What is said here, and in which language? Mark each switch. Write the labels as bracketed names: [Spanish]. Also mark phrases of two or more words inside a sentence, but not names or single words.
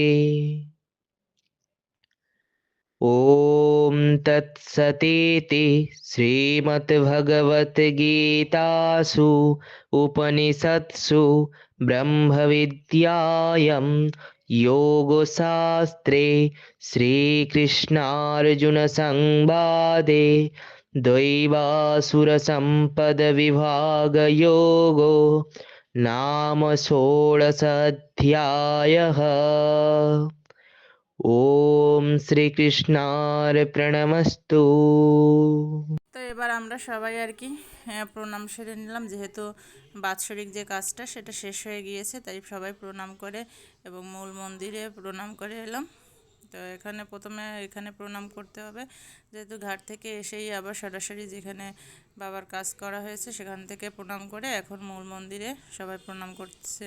[Sanskrit] ॐ तत्सतीति श्रीमद्भगवद्गीतासु उपनिषत्सु ब्रह्मविद्यायां योगशास्त्रे श्रीकृष्णार्जुनसंवादे दैवासुरसम्पदविभागयोगो नाम षोडशाध्यायः। ওম শ্রীকৃষ্ণার্পণমস্তু। [Bangla] তো এবার আমরা সবাই আর কি প্রণাম সেরে নিলাম, যেহেতু বাৎসরিক যে কাজটা সেটা শেষ হয়ে গিয়েছে, তাই সবাই প্রণাম করে এবং মূল মন্দিরে প্রণাম করে এলাম। তো প্রথমে এখানে প্রণাম করতে হবে, যেহেতু ঘাট থেকে এসেই আবার সরাসরি যেখানে বাবার কাজ করা হয়েছে সেখান থেকে প্রণাম করে এখন মূল মন্দিরে সবাই প্রণাম করছে।